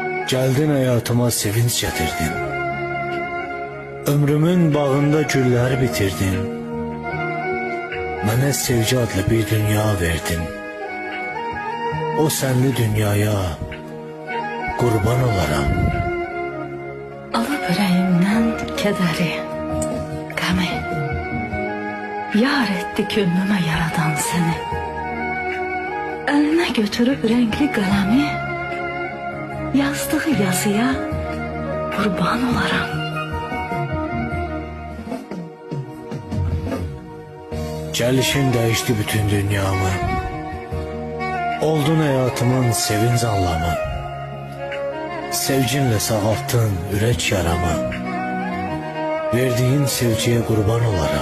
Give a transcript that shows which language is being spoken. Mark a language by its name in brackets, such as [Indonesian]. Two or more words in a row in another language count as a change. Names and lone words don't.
[Turkish] Geldin hayatıma sevinç getirdin. Ömrümün bağında güller bitirdin. [Azerbaijani] Mənə sevgi adlı bir dünya verdin. [Turkish] O senli dünyaya kurban olaram. [Azerbaijani] Alıb ürəyimdən kədəri, qəmi, yar etdi könlümə yaradan səni. Əlinə götürüb renkli qələmi, yazdığı yazıya qurban olaram. [Turkish] Gelişin değişti bütün dünyamı. Oldun hayatımın sevinç anlamı. Sevginle sağalttın ürek yaramı. Verdiğin sevgiye kurban olaram.